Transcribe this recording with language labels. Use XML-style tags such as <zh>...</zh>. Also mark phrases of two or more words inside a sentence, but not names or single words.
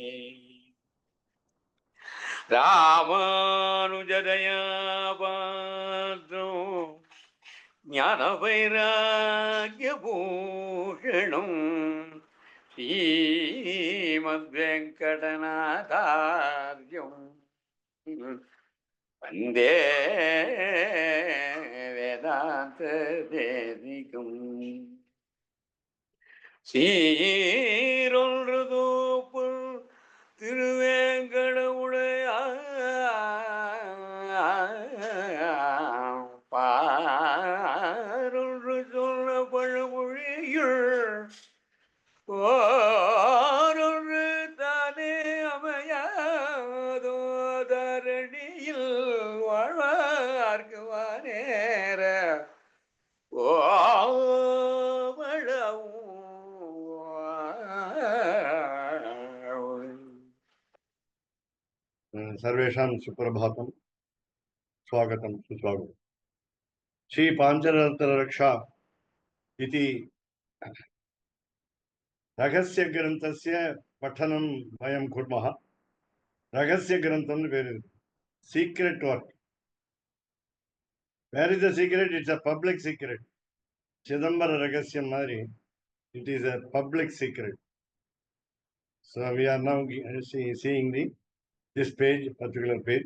<sa>रामानुजदया पात्रं ज्ञानवैराग्यभूषणम् श्रीमद्वेङ्कटनाथार्यम् वन्दे வேதாந்ததேசிகம்.</sa> <ta>சீரொன்று தூப்புல் திருவேங்கடமுடையான் பாரொன்று சொன்ன பழமொழியுள் ஓரொன்று தானே அமையாதோ தரணியில் வாழ்வார்க்கு வானேர</ta> <sa>सर्वेषां सुप्रभातं, स्वागतं सुस्वागतम्। श्री पांचरात्र रक्षा इति रहस्य ग्रन्थस्य पठनं वयं कुर्मः। रहस्य ग्रन्थं</sa> <en>very secret work. Where is the secret? It's a public secret.</en> <ta>சிதம்பர ரகசியம் மாதிரி,</ta> <en>it is a public secret. So we are now seeing this page, particular page.</en>